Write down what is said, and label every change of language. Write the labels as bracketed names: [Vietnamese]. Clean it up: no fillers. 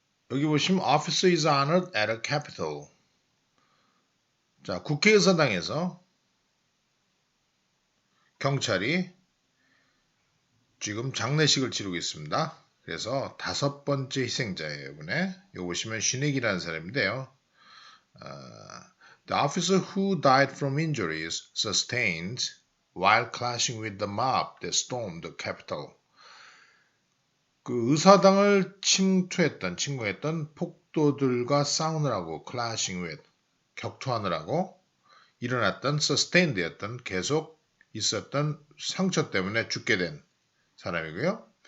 [Korean] 여기 보시면 [English] Officer is honored at a Capitol. [Korean] 자, 국회의사당에서 경찰이 지금 장례식을 치르고 있습니다. 그래서 5번째 희생자예요, 이번에. 여기 보시면 슈넥이라는 사람인데요. [English] The officer who died from injuries sustained while clashing with the mob that stormed the Capitol. [Korean] 그 의사당을 침공했던 폭도들과 싸우느라고 [English] clashing with, [Korean] 격투하느라고 일어났던 sustained였던 계속 있었던 상처 때문에 죽게 된 사람이고요.